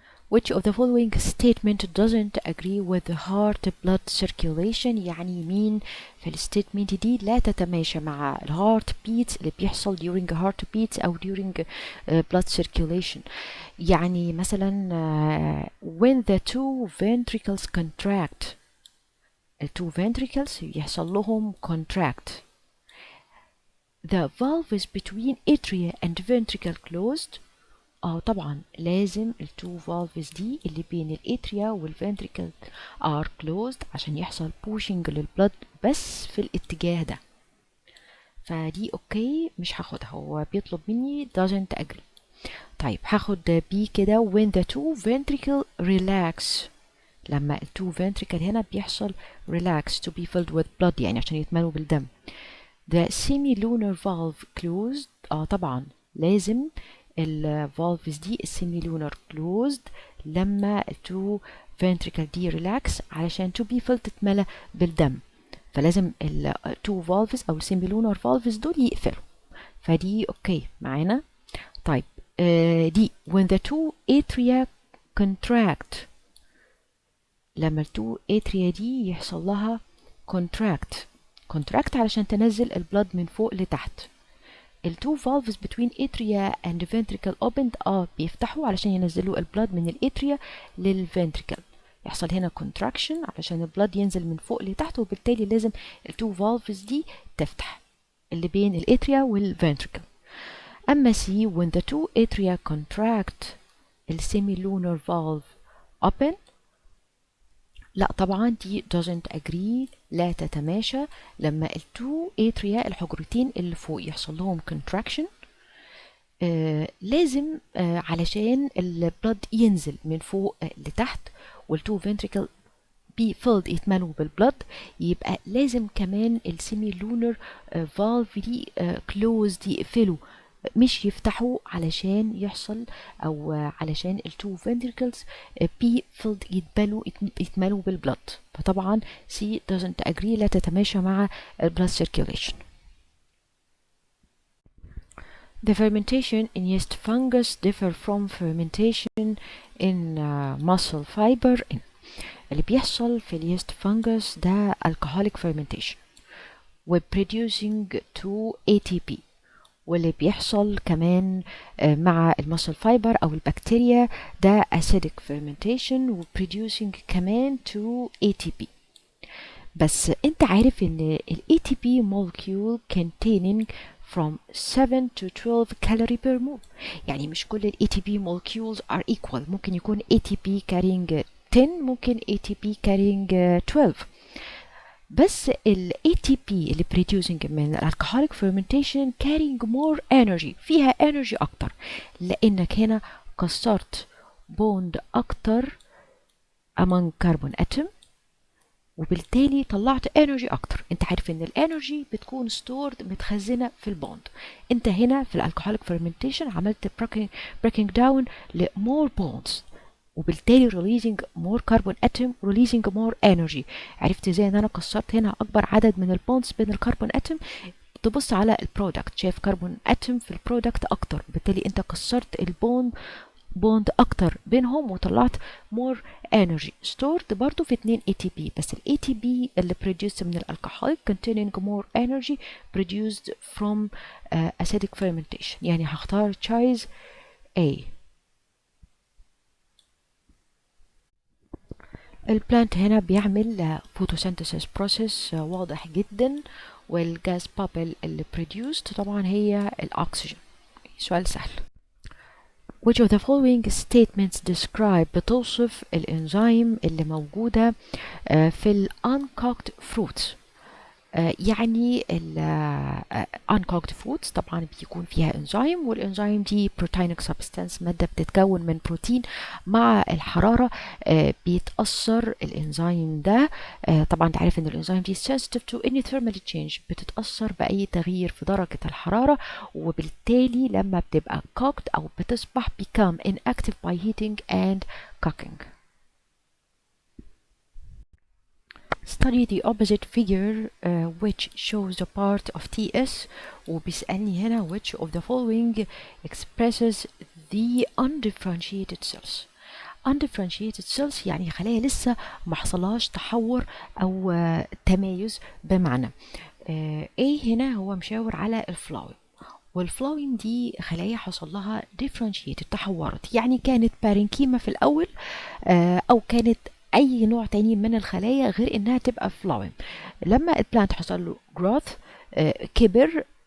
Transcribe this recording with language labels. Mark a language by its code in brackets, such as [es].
[en] Which of the following statement doesn't agree with the heart blood circulation؟ [ar] يعني مين في الستيتمنت دي لا تتماشى مع الهارت [en] beats اللي بيحصل during heart beats أو during blood circulation. [ar] يعني مثلا [en] when the two ventricles contract، two ventricles يحصل لهم contract the valves between atria and ventricle closed. [ar] طبعا لازم التو valves دي اللي بين الاتريا والفنتريكل are closed عشان يحصل pushing للبلد بس في الاتجاه ده. فدي اوكي مش هاخدها، هو بيطلب مني doesn't agree. طيب هاخد بي كده [en] when the two ventricle relax. [ar] لما التو ventricle هنا بيحصل relax [en] to be filled with blood [ar] يعني عشان يتملوا بالدم. [en] the semilunar valve closed. [ar] طبعا لازم الفالفز دي السيميلونر closed لما التو ventricle دي relax علشان [en] to be filled [ar] تتملى بالدم، فلازم التو valves او السيميلونر valves دول يقفلوا. فدي اوكي معانا. [en] طيب دي when the two atria contract. [ar] لما التو atria دي يحصل لها contract علشان تنزل البلد من فوق لتحت. التو [en] valves between atria and ventricle opened [ar] بيفتحوا علشان ينزلوا البلد من الاتريا للفنتريكل. يحصل هنا contraction علشان البلد ينزل من فوق لتحت، وبالتالي لازم التو valves دي تفتح اللي بين الاتريا والفنتريكل. [en] أما C when the two atria contract السيميلونر valve open. [ar] لا طبعا دي [en] doesn't agree [ar] لا تتماشى. لما التو atria الحجرتين اللي فوق يحصل لهم contraction لازم علشان البلد ينزل من فوق لتحت والتو ventricle [en] be filled [ar] يتملوا بالبلد، يبقى لازم كمان السيميلونر valve دي closed يقفلوا مش يفتحوا علشان يحصل او علشان التو ventricles be filled يتملوا بالبلد. فطبعا C [en] doesn't agree [ar] لا تتماشى مع blood circulation. [en] The fermentation in yeast fungus differ from fermentation in muscle fiber. [ar] اللي بيحصل في اليست fungus ده alcoholic fermentation و producing 2 ATP، واللي بيحصل كمان مع المسل فايبر او البكتيريا ده acidic fermentation و producing كمان 2 ATP. بس انت عارف ان [en] ال ATP molecule containing from 7 to 12 calorie per mole. [ar] يعني مش كل [en] ال ATP molecules are equal، ممكن يكون ATP carrying 10 ممكن ATP carrying 12. [ar] بس ال ATP اللي producing من alcoholic fermentation [en] carrying more energy، [ar] فيها energy أكتر لأنك هنا كسرت bond أكتر among carbon atom وبالتالي طلعت energy أكتر. انت عارف ان الانرجي بتكون stored متخزنة في البوند. انت هنا في الالكوهوليك [en] fermentation عملت breaking down ل more bonds وبالتالي releasing more carbon atom releasing more energy. [ar] عرفت ازاي ان انا كسرت هنا اكبر عدد من البوندز بين الكربون اتوم؟ تبص على البرودكت، شايف كربون اتوم في البرودكت اكتر، بالتالي انت كسرت البوند اكتر بينهم وطلعت [en] more energy stored [ar] برضو في 2 ATP. [en] بس ال ATP اللي produced من الالكحول containing more energy produced from acidic fermentation. [ar] يعني هختار choice A. البلانت هنا بيعمل photosynthesis process واضح جدا، والجاز بابل اللي produced طبعا هي الأكسجين. سؤال سهل. [en] Which of the following statements describe [ar] بتوصف الإنزيم اللي موجودة في ال uncooked fruits؟ يعني ال uncooked foods طبعا بيكون فيها انزيم، والانزيم دي proteinic substance مادة بتتكون من بروتين. مع الحرارة بيتأثر الانزيم ده. طبعا انت عارف ان الانزيم دي [en] sensitive to any thermal change، [ar] بتتأثر بأي تغيير في درجة الحرارة، وبالتالي لما بتبقى cooked أو بتصبح [en] become inactive by heating and cooking. Study the opposite figure which shows the part of TS. [ar] وبيسألني هنا [en] which of the following expresses the undifferentiated cells. [ar] undifferentiated cells يعني خلايا لسه ما حصلهاش تحور أو تمايز. بمعنى A هنا هو مشاور على الفلاوين، والفلاوين دي خلايا حصل لها differentiated تحورت، يعني كانت بارنكيما في الأول أو كانت اي نوع تاني من الخلايا غير انها تبقى فلاوين. لما البلانت حصل له growth كبر